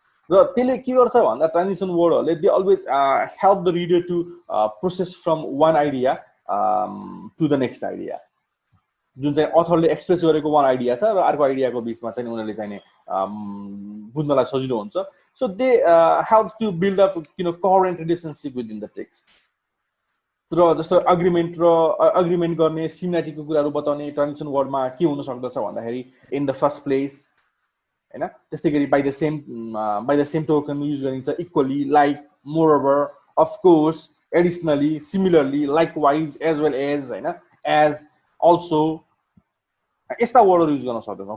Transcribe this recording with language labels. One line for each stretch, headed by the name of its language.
Nepali: र त्यसले के गर्छ भन्दा
English: Transition वर्डहरूले they always help the reader to process from one idea to the next idea.
Nepali: जुन चाहिँ अथरले एक्सप्रेस गरेको वान आइडिया छ र अर्को आइडियाको बिचमा चाहिँ उनीहरूले चाहिँ बुझ्नलाई सजिलो हुन्छ।
English: So they help to build up coherent relationship within the text.
Nepali: र जस्तो अग्रिमेन्ट गर्ने सिमिलरिटीको कुराहरू बताउने ट्रान्जिसन वर्डमा के हुन सक्दछ भन्दाखेरि इन द फर्स्ट प्लेस हैन, त्यस्तै गरी by the same token use गरिन्छ equally, like, moreover, of course, एडिसनली, similarly, likewise, as well as हैन, एज, अल्सो, यस्ता वर्डहरू युज गर्न सक्छौँ।